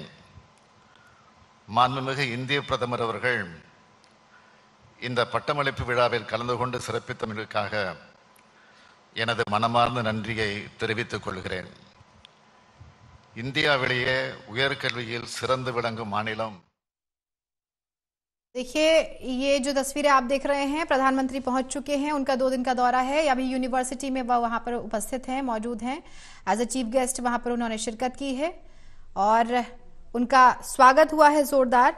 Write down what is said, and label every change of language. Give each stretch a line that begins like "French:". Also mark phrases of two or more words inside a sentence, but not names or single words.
Tamil: மாண்புமிகு இந்திய பிரதமர் அவர்கள் இந்த பட்டமளிப்பு விழாவில் கலந்து கொண்டு சிறப்பித்தமைக்காக எனது மனமார்ந்த நன்றியை தெரிவித்துக் கொள்கிறேன். இந்தியாவிலேயே உயர்கல்வியில் சிறந்து விளங்கும் மாநிலம்।
Hindi: देखिए ये जो तस्वीरें आप देख रहे हैं, प्रधानमंत्री पहुंच चुके हैं, उनका 2 दिन का दौरा है। अभी यूनिवर्सिटी में वह वहां पर उपस्थित हैं, मौजूद हैं।
English: as a chief guest
Hindi: वहां पर उन्होंने शिरकत की है और उनका स्वागत हुआ है जोरदार।